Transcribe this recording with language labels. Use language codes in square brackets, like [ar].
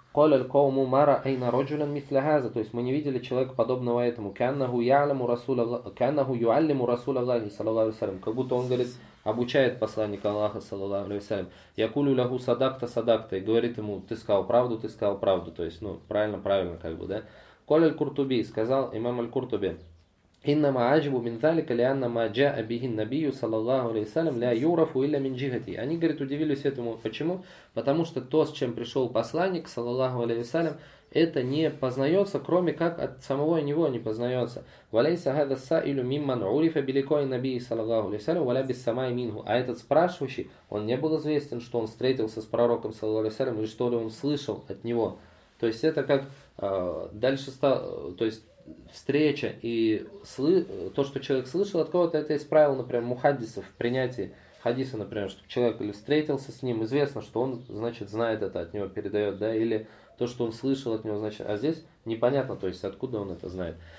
[ar] قال القوم ما رأينا رجلا مثل هذا, [ru] то есть мы не видели человека подобного этому, [ar] كأنه يعلم رسول الله, كأنه يعلم رسول الله صلى الله عليه وسلم, [ru] как будто он говорит, обучает посланника Аллаха صلى الله عليه وسلم, [ar] يقول له صدقت صدقت, [ru] и говорит ему, ты сказал правду, ты сказал правду, то есть, ну, правильно, правильно, как бы, да. [ar] قال القرطبي, [ru] сказал имам [ar] القرطبي, إنما عجب من ذلك لأن ما جاء به النبي صلى الله عليه وسلم لا يعرف إلا من جهتي. [ru] Они говорят, удивились этому. Почему? Потому что то, с чем пришел посланник, صلى الله عليه وسلم, это не познается, кроме как от самого него не познается. [ar] وليس هذا السائل ممن عرف بلقاء النبي صلى الله عليه وسلم ولا بالسماع منه. [ru] А этот спрашивающий, он не был известен, что он встретился с пророком, صلى الله عليه وسلم, или что ли он слышал от него. То есть это как дальше стало, то есть встреча и то, что человек слышал от кого-то, это из правил, например, мухаддисов в принятии хадиса, например, что человек или встретился с ним, известно, что он, значит, знает это, от него передает, да, или то, что он слышал от него, значит, а здесь непонятно, то есть откуда он это знает.